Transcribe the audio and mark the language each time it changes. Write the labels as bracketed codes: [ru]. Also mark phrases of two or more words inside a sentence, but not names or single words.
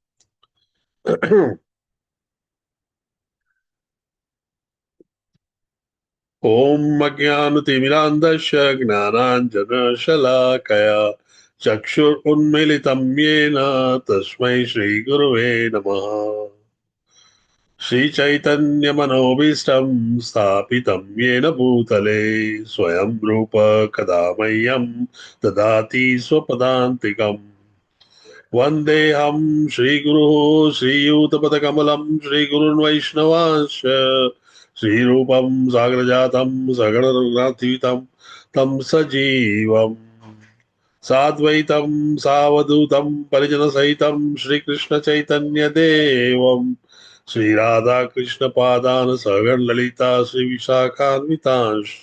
[sa] ઓમ અજ્ઞાનતિમિરાન્ધસ્ય જ્ઞાનાંજનશલાકયા ચક્ષુરુન્મિલિतं येन તસ્मै શ્રીગુરવે નમઃ. श्रीचैतन्यमनोभीष्टं स्थापितं येन भूतले स्वयं रूप कदा मह्यं ददाति स्वपदान्तिकम्. वन्देऽहं श्रीगुरुः श्रीयुतपदकमलं श्रीगुरुन् वैष्णवांश्च श्रीरूपं साग्रजातं सगणरघुनाथयुतं तं सजीवम् साद्वैतं सावधूतं परिजनसहितं श्रीकृष्णचैतन्यदेवम् श्रीराधाकृष्णपादान् सगण ललिता श्रीविशाखान्वितांश्च.